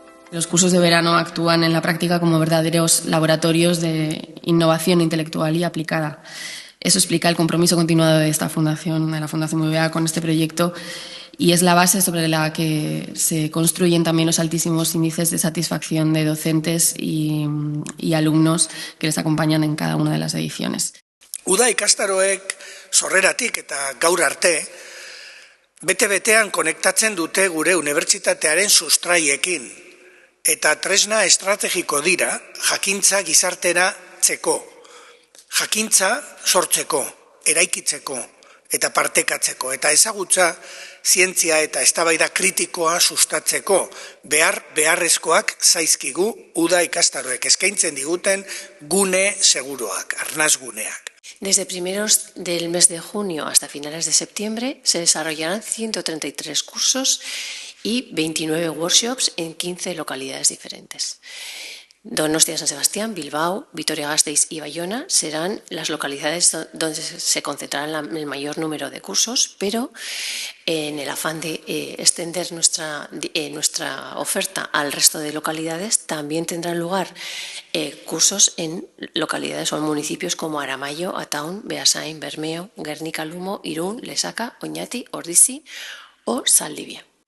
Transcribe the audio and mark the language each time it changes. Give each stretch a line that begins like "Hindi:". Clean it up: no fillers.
Spanish: Los cursos de verano actúan en la práctica como verdaderos laboratorios de innovación intelectual y aplicada. Eso explica el compromiso continuado de esta fundación, de la Fundación BBVA, con este proyecto, y es la base sobre la que se construyen también los altísimos índices de satisfacción de docentes y alumnos que les acompañan en cada una de las ediciones.
Basque: Uda ikastaroek sorreratik eta gaur arte, bete-betean konektatzen dute gure unibertsitatearen sustraiekin, eta tresna estrategiko dira jakintza gizarteratzeko, jakintza sortzeko, eraikitzeko eta partekatzeko, eta ezagutza zientzia eta eztabaida kritikoa sustatzeko beharrezkoak zaizkigu Uda ikastaroek eskaintzen diguten gune seguruak, arnasguneak.
Spanish: Desde primeros del mes de junio hasta finales de septiembre se desarrollarán 133 cursos y 29 workshops en 15 localidades diferentes. Donostia, San Sebastián, Bilbao, Vitoria-Gasteiz y Bayona serán las localidades donde se concentrarán el mayor número de cursos, pero en el afán de extender nuestra oferta al resto de localidades, también tendrán lugar cursos en localidades o en municipios como Aramayo, Ataun, Beasain, Bermeo, Gernika, Lumo, Irún, Lesaca, Oñati, Ordizi o Zaldibia.